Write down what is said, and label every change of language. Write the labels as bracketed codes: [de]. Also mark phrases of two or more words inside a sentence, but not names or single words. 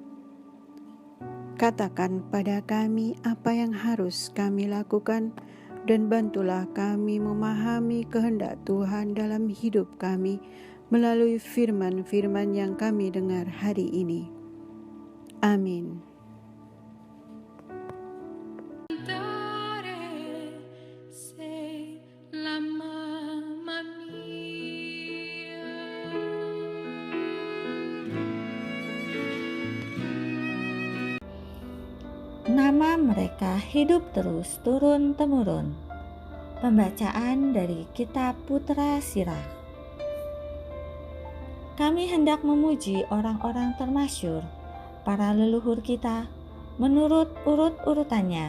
[id] Katakan pada kami apa yang harus kami lakukan, dan bantulah kami memahami kehendak Tuhan dalam hidup kami melalui firman-firman yang kami dengar hari ini. Amin. [it] Cantare sei la mamma mia. [id] Nama mereka hidup terus turun-temurun. Pembacaan dari Kitab Putra Sirah. Kami hendak memuji orang-orang termasyur, para leluhur kita, menurut urut-urutannya.